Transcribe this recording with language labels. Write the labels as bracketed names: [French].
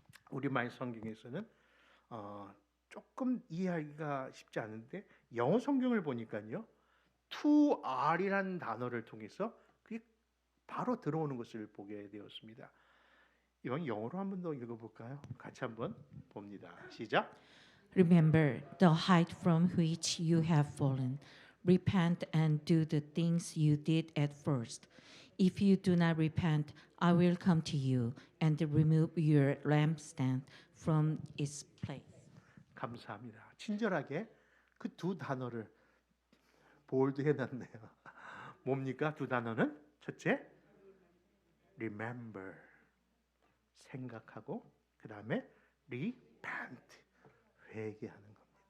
[Korean] 우리말 성경에서는 조금 이해하기가 쉽지 않은데 영어 성경을 보니까요, to R이라는 단어를 통해서 그게 바로 들어오는 것을 보게 되었습니다. 이건 영어로 한 번 더 읽어볼까요? 같이 한번 봅니다. 시작. [English] Remember the height from which you have fallen. Repent and do the things you did at first. If you do not repent, I will come to you and remove your lampstand from its place. [Korean] 감사합니다. 친절하게 그 두 단어를 볼드 해놨네요. 뭡니까? 두 단어는 첫째, remember, 생각하고, 그 다음에 repent, 회개하는 겁니다.